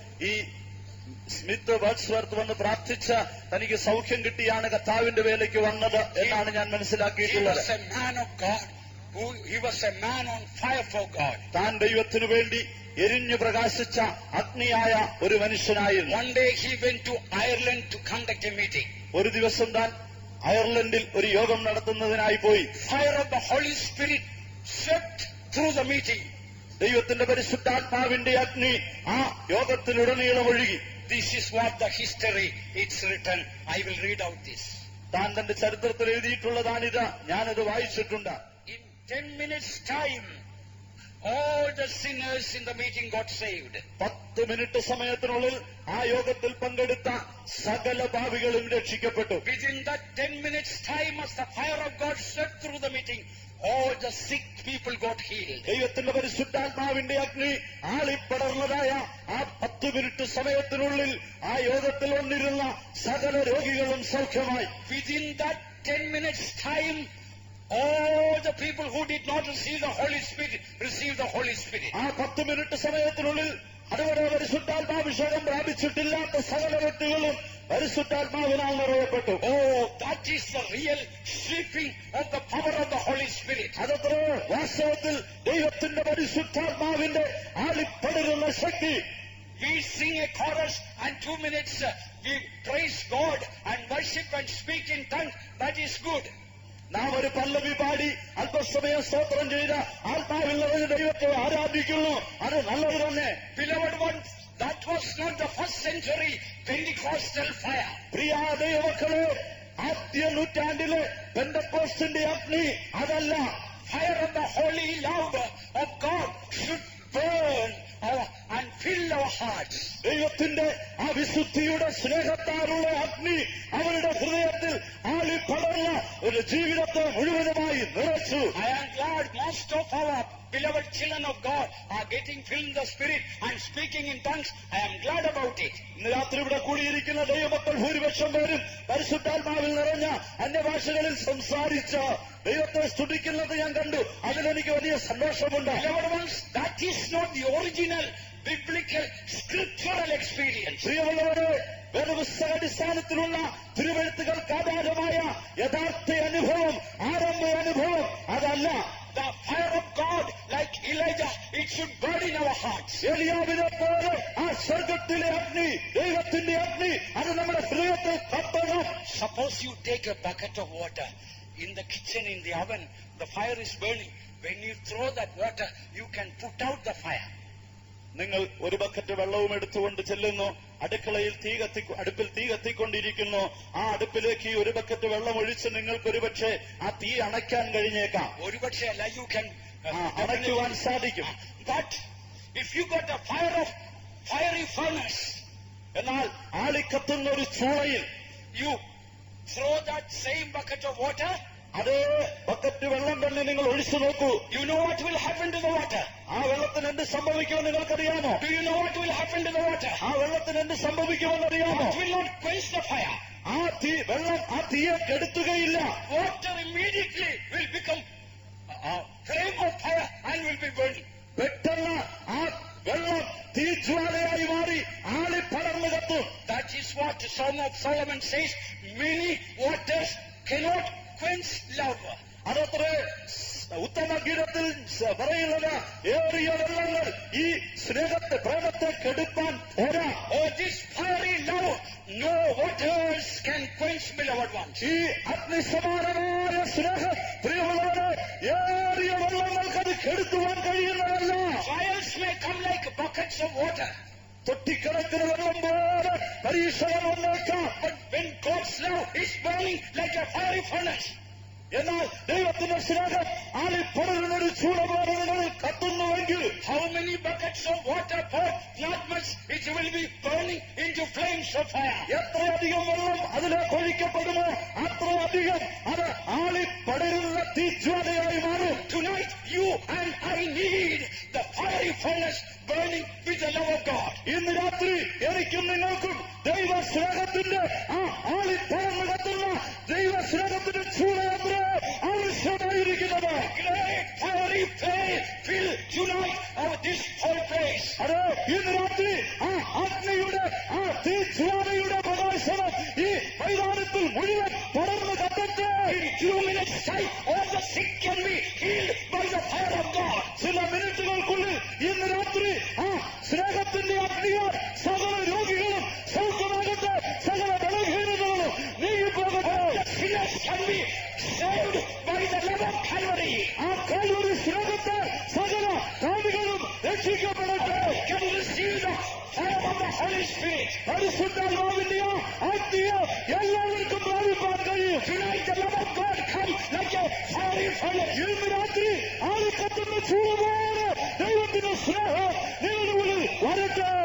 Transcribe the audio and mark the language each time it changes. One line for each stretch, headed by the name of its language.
Malayalam: ഈ Smith Wordsworth വന്ന് പ്രാർത്ഥിച്ച് തനിക്ക് സൗഖ്യം കിട്ടിയാണ് കർത്താവിന്റെ വേലയ്ക്ക് വന്നത് എന്നാണ് ഞാൻ മനസ്സിലാക്കിയിട്ടുള്ളത്.
English: He was a man of God. He was a man on fire for God.
Malayalam: താൻ ദൈവത്തിനു വേണ്ടി എരിഞ്ഞു പ്രകാശിച്ച അഗ്നിയായ ഒരു മനുഷ്യനായിരുന്നു.
English: One day he went to Ireland to conduct a meeting.
Malayalam: ഒരു ദിവസം താൻ അയർലൻഡിൽ ഒരു യോഗം നടത്തുന്നതിനായി പോയി.
English: Fire of the Holy Spirit swept through the meeting.
Malayalam: ദൈവത്തിന്റെ പരിശുദ്ധാത്മാവിന്റെ അഗ്നി ആ യോഗത്തിലുടനീളം ഒഴുകി.
English: This is what the history it's written. I will read out this.
Malayalam: താൻ തന്റെ ചരിത്രത്തിൽ എഴുതിയിട്ടുള്ളതാണിത്. ഞാനത് വായിച്ചിട്ടുണ്ട്.
English: In 10 minutes time, all the sinners in the meeting got saved.
Malayalam: 10 minute സമയത്തിനുള്ളിൽ ആ യോഗത്തിൽ പങ്കെടുത്ത സകല പാപികളും രക്ഷിക്കപ്പെട്ടു.
English: Within that 10 minutes time, as the fire of God swept through the meeting, all the sick people got healed.
Malayalam: ദൈവത്തിന്റെ പരിശുദ്ധാത്മാവിന്റെ അഗ്നി ആളിപ്പടർന്നതായ ആ 10 മിനിറ്റ് സമയത്തിനുള്ളിൽ ആ യോഗത്തിൽ വന്നിരുന്ന സകല രോഗികളും സൗഖ്യമായി.
English: Within that 10 minutes time, all the people who did not receive the Holy Spirit received the Holy Spirit.
Malayalam: ആ 10 മിനിറ്റ് സമയത്തിനുള്ളിൽ അതുവരെ പരിശുദ്ധാത്മാഭിഷേകം പ്രാപിച്ചിട്ടില്ലാത്ത സകല വ്യക്തികളും പരിശുദ്ധാത്മാവിനാൽ നിറയപ്പെട്ടു.
English: Oh, that is the real sweeping of the power of the Holy Spirit.
Malayalam: അതത്രേ വാസ്തവത്തിൽ ദൈവത്തിന്റെ പരിശുദ്ധാത്മാവിന്റെ ആളിപ്പടരുന്ന ശക്തി.
English: We sing a chorus and 2 minutes we praise God and worship and speak in tongues. That is good.
Malayalam: നാം ഒരു പല്ലവി പാടി അല്പസമയം സ്തോത്രം ചെയ്ത് ആത്മാവിൽ നിറഞ്ഞ ദൈവത്തെ ആരാധിക്കുന്നു. അത് നല്ലത് തന്നെ.
English: Beloved ones, that was not the first century Pentecostal fire.
Malayalam: പ്രിയ ദൈവമക്കളെ, ആദ്യ നൂറ്റാണ്ടിലെ പെന്തക്കോസ്തിന്റെ അഗ്നി അതല്ല.
English: Fire of the holy love of God should burn and fill our hearts.
Malayalam: ദൈവത്തിന്റെ ആ വിശുദ്ധിയുടെ സ്നേഹത്താലുള്ള അഗ്നി അവരുടെ ഹൃദയത്തിൽ ആളിപ്പടർന്ന ഒരു ജീവിതത്തെ മുഴുവനുമായി നിറച്ചു.
English: I am glad most of our beloved children of God are getting filled in the Spirit and speaking in tongues. I am glad about it.
Malayalam: ഇന്ന് രാത്രി ഇവിടെ കൂടിയിരിക്കുന്ന ദൈവമക്കൾ ഭൂരിപക്ഷം പേരും പരിശുദ്ധാത്മാവിൽ നിറഞ്ഞ അന്യഭാഷകളിൽ സംസാരിച്ച ദൈവത്തെ സ്തുതിക്കുന്നത് ഞാൻ കണ്ടു. അതിലെനിക്ക് വലിയ സന്തോഷമുണ്ട്.
English: Beloved ones, that is not the original biblical scriptural experience.
Malayalam: പ്രിയമുള്ളവരെ, വേദപുസ്തകാടിസ്ഥാനത്തിലുള്ള തിരുവെഴുത്തുകൾക്ക് ആധാരമായ യഥാർത്ഥ അനുഭവം, ആരംഭ അനുഭവം അതല്ല.
English: The fire of God, like Elijah, it should burn in our hearts.
Malayalam: എലിയാവിനെ പോലെ ആ സ്വർഗത്തിലെ അഗ്നി, ദൈവത്തിന്റെ അഗ്നി, അത് നമ്മുടെ ഹൃദയത്തിൽ കത്തണം.
English: Suppose you take a bucket of water in the kitchen, in the oven, the fire is burning. When you throw that water, you can put out the fire.
Malayalam: നിങ്ങൾ ഒരു ബക്കറ്റ് വെള്ളവും എടുത്തുകൊണ്ട് ചെല്ലുന്നു, അടുപ്പിൽ തീ കത്തിക്കൊണ്ടിരിക്കുന്നു. ആ അടുപ്പിലേക്ക് ഈ ഒരു ബക്കറ്റ് വെള്ളം ഒഴിച്ച് നിങ്ങൾക്ക് ഒരുപക്ഷെ ആ തീ അണയ്ക്കാൻ കഴിഞ്ഞേക്കാം, ഒരുപക്ഷെ അല്ല,
English: you can
Malayalam: അണയ്ക്കുവാൻ സാധിക്കും.
English: But if you got a fire of fiery furnace,
Malayalam: എന്നാൽ ആളിക്കത്തുന്ന ഒരു ചൂളയിൽ
English: you throw that same bucket of water,
Malayalam: അതേ ബക്കറ്റ് വെള്ളം തന്നെ നിങ്ങൾ ഒഴിച്ചു നോക്കൂ.
English: you know what will happen to the water?
Malayalam: ആ വെള്ളത്തിന് എന്ത് സംഭവിക്കുമെന്ന് നിങ്ങൾക്കറിയാമോ?
English: Do you know what will happen to the water?
Malayalam: ആ വെള്ളത്തിന് എന്ത് സംഭവിക്കുമെന്നറിയാമോ?
English: It will not quench the fire.
Malayalam: ആ വെള്ളം ആ തീയെ കെടുത്തുകയില്ല.
English: Water immediately will become a flame of fire and will be burning.
Malayalam: പെട്ടെന്ന് ആ വെള്ളം തീജ്വാലയായി മാറി ആളിപ്പടർന്നു കത്തും.
English: That is what the Song of Solomon says. Many waters cannot quench love.
Malayalam: അതത്രേ ഉത്തമഗീതത്തിൽ പറയുന്നത്. ഏറിയ വെള്ളങ്ങൾ ഈ സ്നേഹത്തെ, പ്രേമത്തെ കെടുപ്പാൻ പോരാ.
English: Oh, this fiery love, no waters can quench, beloved ones.
Malayalam: ഈ അഗ്നിസമാനമായ സ്നേഹം, പ്രിയമുള്ളവരെ, ഏറിയ വെള്ളങ്ങൾക്കത് കെടുത്തുവാൻ കഴിയുന്നതല്ല.
English: Trials may come like buckets of water,
Malayalam: തൊട്ടിക്കിടക്കുന്ന വെള്ളം പോലെ പരീക്ഷകൾ വന്നേക്കാം.
English: but when God's love is burning like a fiery furnace,
Malayalam: എന്നാൽ ദൈവത്തിന്റെ സ്നേഹം ആളിപ്പടരുന്ന ഒരു ചൂട പോലെ നിങ്ങൾ കത്തുന്നുവെങ്കിൽ,
English: how many buckets of water poured? Not much. It will be burning into flames of fire.
Malayalam: എത്രയധികം വെള്ളം അതിലേക്ക് ഒഴിക്കപ്പെടുമോ അത്രയധികം അത് ആളിപ്പടരുന്ന തീജ്വാലയായി മാറും.
English: Tonight, you and I need the fiery furnace burning with the love of God.
Malayalam: ഇന്ന് രാത്രി എനിക്കും നിങ്ങൾക്കും ദൈവ സ്നേഹത്തിന്റെ ആ ആളിപ്പടർന്ന് കത്തുന്ന ദൈവ സ്നേഹത്തിന്റെ ചൂടയത്രേ ആവശ്യമായിരിക്കുന്നത്.
English: Great fiery flame fill tonight of this whole place.
Malayalam: അത് ഇന്ന് രാത്രി ആ അഗ്നിയുടെ ആ തീജ്വാലയുടെ പ്രകാശനം ഈ മൈതാനത്തിൽ മുഴുവൻ തുടർന്ന് കത്തട്ടെ.
English: In 2 minutes time, all the sick can be healed by the fire of God.
Malayalam: ചില മിനിറ്റുകൾക്കുള്ളിൽ ഇന്ന് രാത്രി ആ സ്നേഹത്തിന്റെ അഗ്നിയാൽ സകല രോഗികളും സൗഖ്യമാകട്ടെ, സകല ബലഹീനതകളും നീങ്ങിപ്പോകട്ടെ.
English: Sinners can be saved by the love of Calvary.
Malayalam: ആ കാൽവരി സ്നേഹത്തെ സകല കാവികളും രക്ഷിക്കപ്പെടട്ടെ.
English: Can receive the fire of the Holy Spirit.
Malayalam: പരിശുദ്ധാത്മാവിന്റെ അഗ്നിയെ എല്ലാവർക്കും പ്രാപിപ്പാൻ കഴിയും.
English: Tonight the love of God come like a fiery furnace.
Malayalam: ഇന്ന് രാത്രി ആളിക്കത്തുന്ന ചൂടുപോലെ ദൈവത്തിന്റെ സ്നേഹം നിങ്ങളുടെ മുന്നിൽ വരട്ടെ.